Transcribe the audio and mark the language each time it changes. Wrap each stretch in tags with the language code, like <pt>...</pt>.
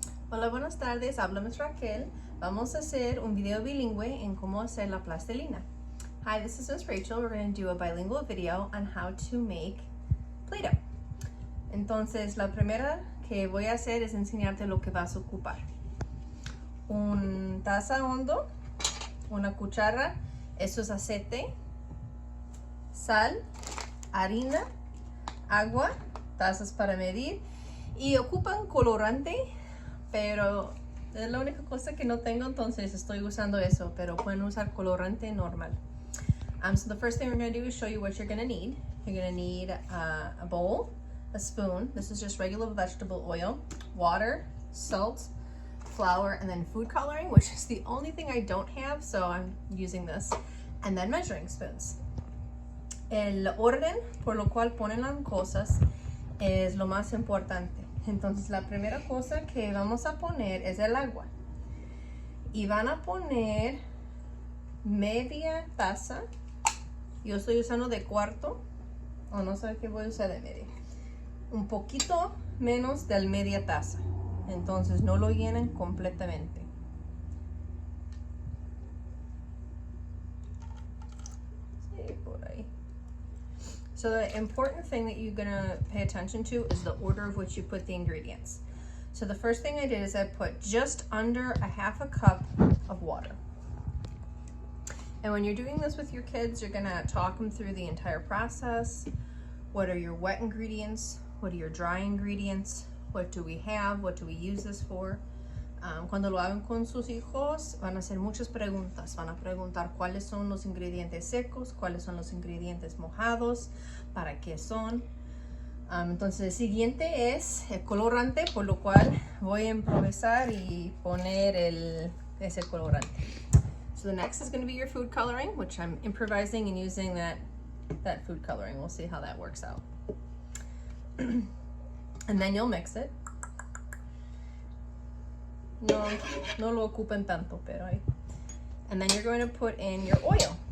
<es>Hola, buenas tardes, hablamos Raquel. Vamos a hacer un video bilingüe en cómo hacer la plastilina.</es> <en>Hi, this is Miss Rachel. We're going to do a bilingual video on how to make Play-Doh.</en> <es>Entonces, la primera que voy a hacer es enseñarte lo que vas a ocupar. Un taza hondo, una cuchara, eso es aceite, sal, harina, agua, tazas para medir y ocupan colorante, pero es la única cosa que no tengo, entonces estoy usando eso, pero pueden usar colorante normal.</es> <en>So the first thing we're going to do is show you what you're going to need. You're going to need a bowl, a spoon, this is just regular vegetable oil, water, salt, flour, and then food coloring, which is the only thing I don't have, so I'm using this, and then measuring spoons.</en> <es>El orden por lo cual ponen las cosas es lo más importante. Entonces la primera cosa que vamos a poner es el agua. Y van a poner media taza. Yo estoy usando de cuarto. O no sé qué voy a usar de media. Un poquito menos de media taza. Entonces no lo llenen completamente. Sí, por ahí.</es> <en>So the important thing that you're gonna pay attention to is the order of which you put the ingredients. So the first thing I did is I put just under a half a cup of water. And when you're doing this with your kids, you're gonna talk them through the entire process. What are your wet ingredients? What are your dry ingredients? What do we have? What do we use this for?</en> <es>Cuando lo hagan con sus hijos, van a hacer muchas preguntas. Van a preguntar cuáles son los ingredientes secos, cuáles son los ingredientes mojados, para qué son. Entonces, el siguiente es el colorante, por lo cual voy a improvisar y poner ese colorante.</es> <en>So the next is going to be your food coloring, which I'm improvising and using that food coloring. We'll see how that works out. And then you'll mix it.</en> <es>No lo ocupen tanto, pero ahí.</es> <en>And then you're going to put in your oil.</en>